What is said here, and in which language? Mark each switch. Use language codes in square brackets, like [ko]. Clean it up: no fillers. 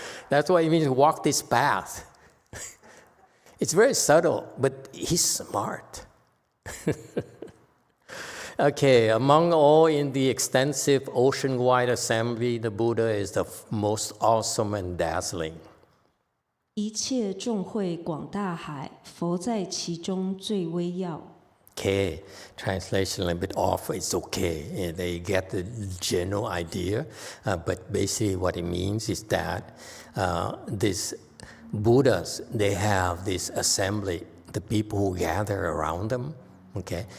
[en] That's what it means to walk this path. It's very subtle, but he's smart. Okay, among all in the extensive ocean-wide assembly, the Buddha is the most awesome and dazzling. [zh] 一切众会广大海，佛在其中最微耀。 [en] Okay, translation a little bit off, it's okay. They get the general idea, but basically what it means is that these Buddhas, they have this assembly, the people who gather around them, okay?